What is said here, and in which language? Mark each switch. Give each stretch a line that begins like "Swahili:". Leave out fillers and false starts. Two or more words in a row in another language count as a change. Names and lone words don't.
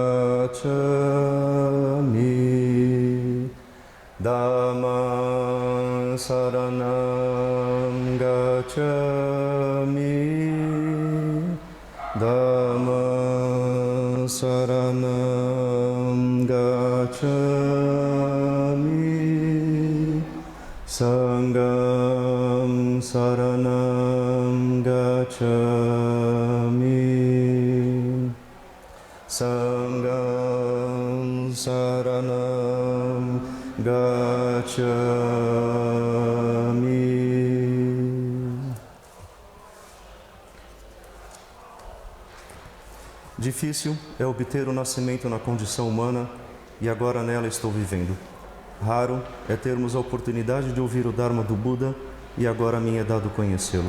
Pali: gacchami Dhammam saranam gacchami Dhammam saranam gacchami Sangham saranam gacchami Sangham saranam gacchami.
Portuguese: Difícil é obter o nascimento na condição humana e agora nela estou vivendo. Raro é termos a oportunidade de ouvir o Dharma do Buda e agora me é dado conhecê-lo.